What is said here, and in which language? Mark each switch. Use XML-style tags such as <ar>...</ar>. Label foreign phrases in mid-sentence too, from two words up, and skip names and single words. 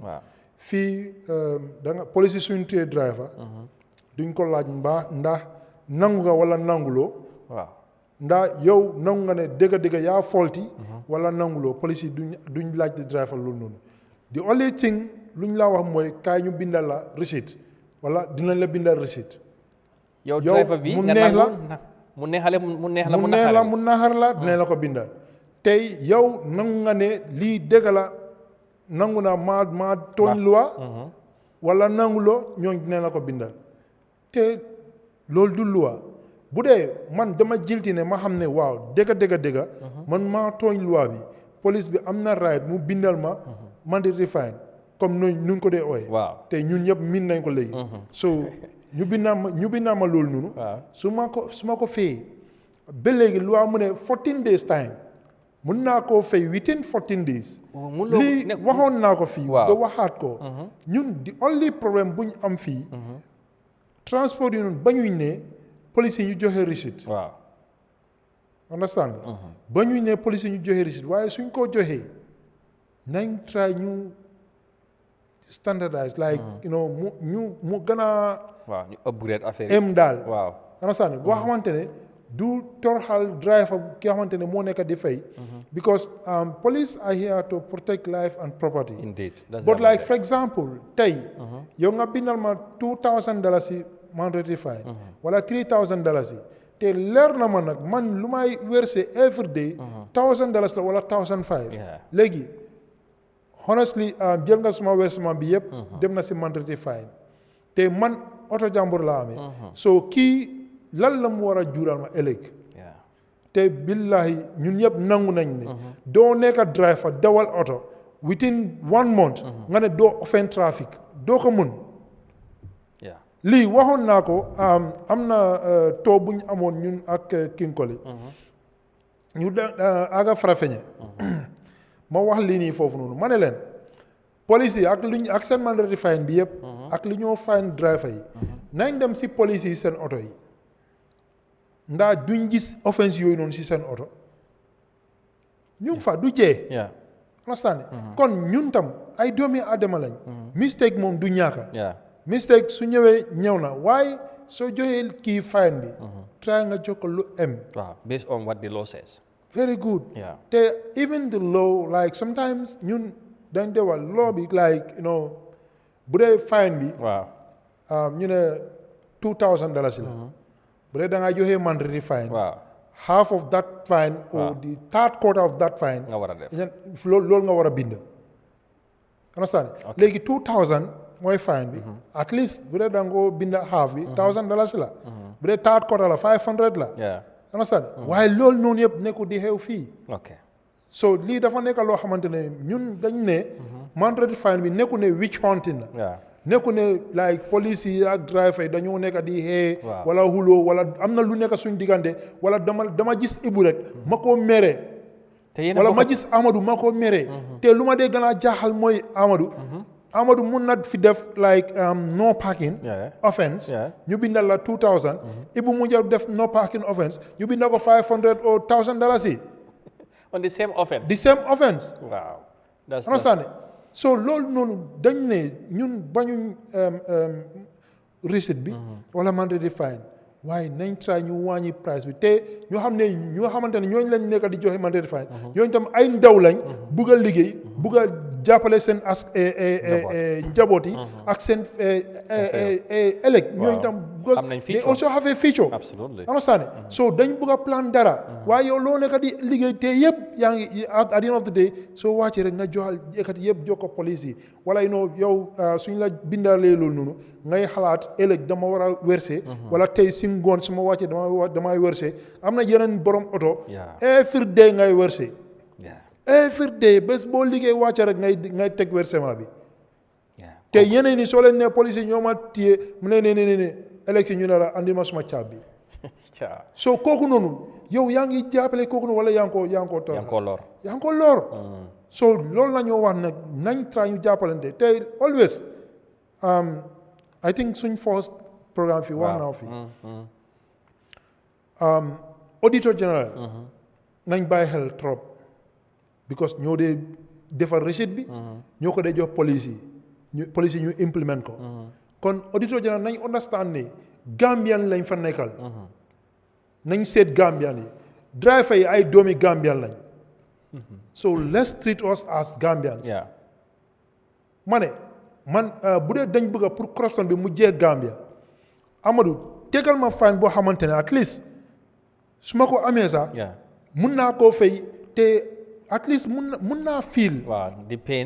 <wo>fii da nga police suñu téye driver. duñ ko laaj ndax nangu nga wala nanguloo. waaw ndax yow nangu nga ne dëgg yaa faulty. wala nanguloo police yi duñ laaj di driver loolu noonu.</wo> <en>the only thing</en> <wo>luñ laa wax mooy kaay ñu bindal la receipt wala dinañ la bindal receipt. yow driver bi mu neex la mu neexale mu neex la mu naxar la dinañ la ko bindal. tey yow nangu nga ne lii dëgg la nangu naa maa tooñ loi. wala nanguloo ñooñ dinañ la ko bindal. te loolu du loi. bu dee man dama jilti ne ma xam ne waaw dëgg man maa tooñ loi bi police bi am na right mu bindal ma</wo> <en>mandatory fine</en> <wo>comme nu ñu ko dee ooye te ñun ñëpp miin nañ ko léegi so ñu bindal ma loolu noonu su ma ko fayee ba léegi loi mu ne</wo> <en>14 days time</en> <wo>mun naa koo fay</wo> <en>within 14 days</en> <wo>lii waxoon naa ko fii ba waxaat ko ñun di only problème bu ñu am fii transport yi noonu bañuñ ne police yi ñu joxe receipt. waaw understand nga ba ñuy ne police yi ñu joxe receipt waaye suñ ko joxee nañ try ñu standardize</wo> <en>like you know</en> <wo>mu gën a ñu upgrade affaire yi daal waaw understand nga boo xamante ne du torxal driver ki xamante ne moo nekk di fay</wo> <en>because police are here to protect life and property. Indeed. But like for example</en> <wo>tey yow nga bindal ma $2,000</wo> <en>mandatory fine</en> <wo>wala $3,000 te leer na ma nag man lu may verser</wo> <en>every day</en> <wo>$1,000 la wala $1,500 léegi honestly jël nga suma versement bi yëpp dem na si</wo> <en>mandatory fine</en> <wo>te man oto jàmbur laa amee so kii lan la mu war a jural ma ëllëg te billahi ñun yëpp nangu nañ ne doo nekk driver dawal oto</wo> <en>within 1 month</en> <wo>nga ne doo</wo> <en>offend traffic</en> <wo>doo ko mun lii waxoon naa ko am na too bu ñu amoon ñun ak Kinkoli ñu aga Farafeñe ma wax lii nii foofu noonu ma ne leen police yi ak seen</wo> <en>mandatory fine</en> <wo>bi yëpp ak li ñoo fine driver yi nañ dem si police yi seen oto yi ndax duñ gis offense yooyu noonu si seen oto ñu fa du jee understand kon ñun tam ay doomi aadama lañ mistake moom du ñaaka mistake su ñëwee ñëw na waaye soo joxee kii fine bi try nga jox ko lu</wo> <en>based on what the law says very good</en> <wo>te</wo> <en>even the law like sometimes</en> <wo>ñun dañ dewal law bi</wo> <en>like you know</en> <wo>bu dee fine bi ñu ne $2,000 la bu dee da ngaa joxe</wo> <en>mandatory fine</en> <wo>waaw</wo> <en>half of that fine or the third quarter of that fine</en> <wo>nga war a def loolu nga war a bind understand léegi 2000 mooy fine bi</wo> <en>at least</en> <wo>bu dee da nga ko bind half bi $1,000 la bu dee</wo> <en>third quarter</en> <wo>la $500 la understand waaye loolu noonu yëpp nekku di xew fii so lii dafa nekk loo xamante ne ñun dañ ne</wo> <en>mandatory fine</en> <wo>bi nekku ne witch hunting la nekku ne like police yi ak driver yi dañoo nekk di xee wala xuloo wala am na lu nekk suñ diggante wala dama gis Ibu rek ma koo mere wala ma gis Amadou ma koo mere te lu ma dee gën a jaaxal mooy Amadou mun na fi def</wo> <en>like no parking offense</en> <wo>ñu bindal la 2000 Ibu mu ñëw def</wo> <en>no parking offense</en> <wo>ñu bindal ko</wo> <en>$500 or $1,000 on the same offense. The same offense. Wow. That's understand it?</en> <wo>So loolu noonu dañ ne ñun bañuñ receipt bi wala</wo> <en>mandatory fine</en> <wo>waaye nañ try ñu wàññi price bi te ñoo xam ne ñoo xamante ne ñooñu lañ nekk di joxe mandatory fine ñooñu tam ay ndaw lañ bugg a liggéey bugg a jàppale seen njaboot yi ak seen ëllëg ñooñu tam</wo> <en>because they also have a future. Absolutely. Understand it?</en> <wo>So dañ bugg a plan dara waaye yow loo nekk di liggéey te yëpp yaa ngi</wo> <en>at the end of the day</en> <wo>soo wàccee rek nga joxal ekkati yëpp jox ko police yi wala yow suñ la bindalee loolu noonu ngay xalaat ëllëg dama war a werse wala tey si ngoon su ma wàccee damay werse am na yeneen borom oto</wo> <en>every day</en> <wo>ngay werse</wo> <en>every day</en> <wo>bés boo liggéey wàcce rek ngay teg versement bi te yeneen ni soo leen ne police yi ñoo ma téye mu ne élection ñu ne la andi ma suma caab bi so kooku noonu yow yaa ngi jàppale kooku noonu wala yaa ngi ko lor so loolu la ñoo wax nag nañ try ñu jàppalante te always</wo> <en>I think</en> <wo>suñ first programme fii wax naa fi</wo> <en>auditor general</en> <wo>nañ bàyyi xel trop because ñoo dee defar receipt bi ñoo ko dee jox police yi ñu implement ko kon</wo> <en>auditor general</en> <wo>nañ understand ne Gambian lañ fa nekkal nañ seet Gambian yi driver yi ay doomi Gambian lañ</wo> <en>so let's treat us as Gambians</en> <wo>man bu dee dañ bëgg pour corruption bi mu jeex Gambia Amadou tegal ma fine boo xamante ne</wo> <en>at least</en> <wo>su ma ko amee sax mun naa koo fay te</wo> <en>at least</en> <wo>mun naa feel</wo> <en>the pain</en>